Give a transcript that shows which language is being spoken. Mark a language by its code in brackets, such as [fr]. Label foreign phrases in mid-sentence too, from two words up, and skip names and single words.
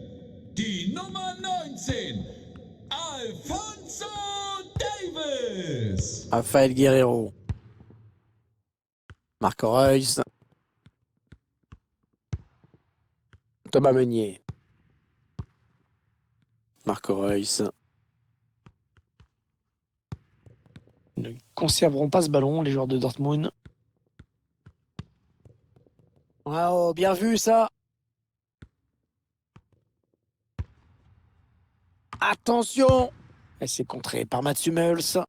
[de] Die Nummer 19. Alfonso Davis. Rafael Guerreiro. Marco Reus. Thomas Meunier. Marco Reus. [fr] ne conserveront pas ce ballon, les joueurs de Dortmund. Oh, bien vu ça. Attention. Et c'est contré par Mats Hummels.